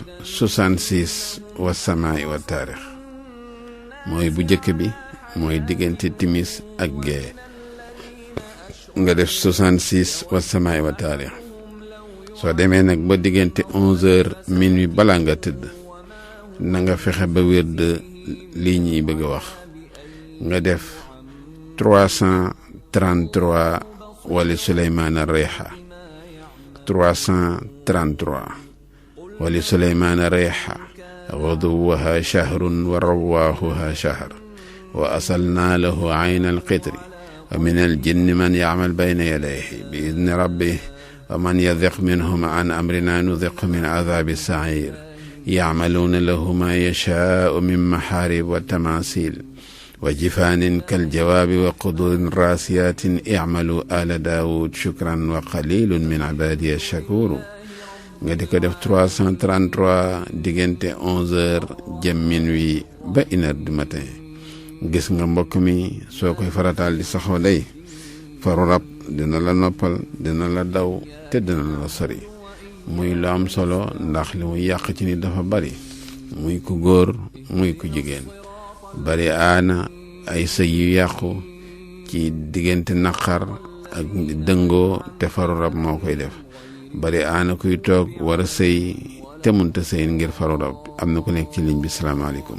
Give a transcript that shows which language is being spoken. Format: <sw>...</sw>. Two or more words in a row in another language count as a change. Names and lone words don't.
<wo>66</wo> <ar>والسماء والطارق</ar> <wo>mooy bu jëkk bi mooy diggante timis ak gee nga def 66</wo> <ar>والسماء والطارق</ar> <wo>soo demee nag ba diggante 11h minuit balaa nga tëdd na nga fexe ba wérd lii ñuy bëgg a wax nga def</wo> <ar>333 ولسليمان الريح 333 ولسليمان الريح غدوها شهر ورواحها شهر وأصلنا له عين القطر ومن الجن من يعمل بين يديه بإذن ربه ومن يذق منهم عن أمرنا نذق من عذاب السعير يعملون له ما يشاء من محارب وتماثيل وجفان كالجواب وقدور راسيات اعملوا آل داود شكرا وقليل من عبادي الشكور</ar> <wo>nga di ko def 333 diggante 11h jëm minuit ba 1h</wo> <fr>du matin</fr> <wo>gis nga mbokk mi soo koy farataal di saxoo day faru rab dina la noppal dina la daw te dina la sori muy lu am solo ndax li muy yàq ci nit dafa bari muy ku góor muy ku jigéen bari aana ay sëy yu yàqu ci diggante naqar ak dëngoo te faru rab moo koy def bari aana kuy toog war a sëy te munta sëy ngir faru rab am na ku nekk ci ligne bi salaamaaleykum.</wo>